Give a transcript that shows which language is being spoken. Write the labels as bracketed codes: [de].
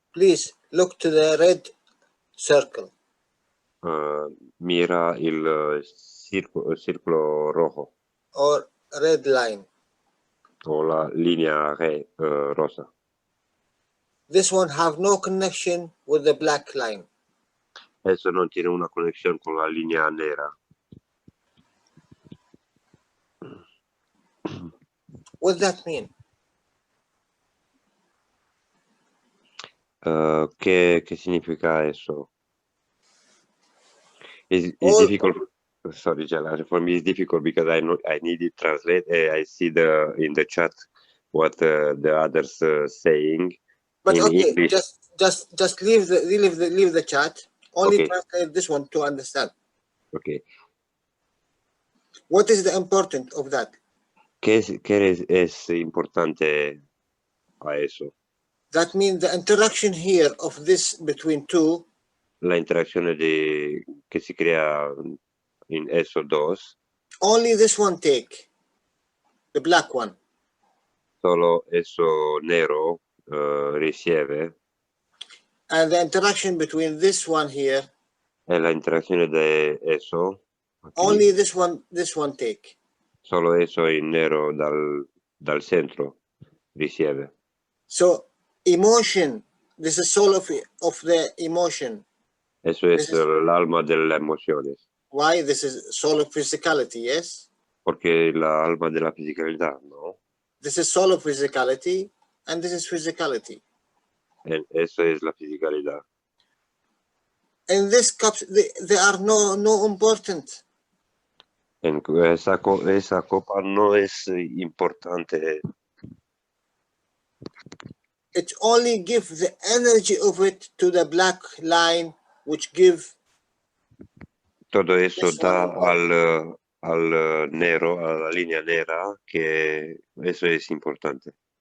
[en] Please look to the red circle. [es] Mira el círculo rojo. [en] Or red line. [es] O la línea rosa. [en] This one have no connection with the black line. [es] Eso no tiene una conexión con la línea negra. [en] What does that mean? [es] ¿Qué significa eso? [en] It's difficult. Sorry, Jala. For me, it's difficult because I need to translate. I see in the chat what the others saying. But in okay, English. just leave the chat. Only Okay. translate this one to understand. Okay. What is the importance of that? [es] ¿Qué es importante a eso? [en] That means the interaction here of this between two. [es] La interacción que se crea en esos dos. [en] Only this one take, the black one. [es] Solo eso negro recibe. [en] And the interaction between this one here. [es] La interacción de eso. Aquí, [en] only this one take. [es] Solo eso en negro dal centro recibe. [en] So emotion, this is soul of the emotion. [es] Eso es el alma de las emociones. [en] Why? This is soul of physicality, yes? [es] Porque la alma de la fisicalidad, ¿no? [en] This is soul of physicality, and this is physicality. [es] Eso es la fisicalidad. [en] In this cups, they are no important. [es] En esa copa no es importante. [en] It only gives the energy of it to the black line, which give. [es] Todo eso da al negro, a la línea negra, que eso es importante.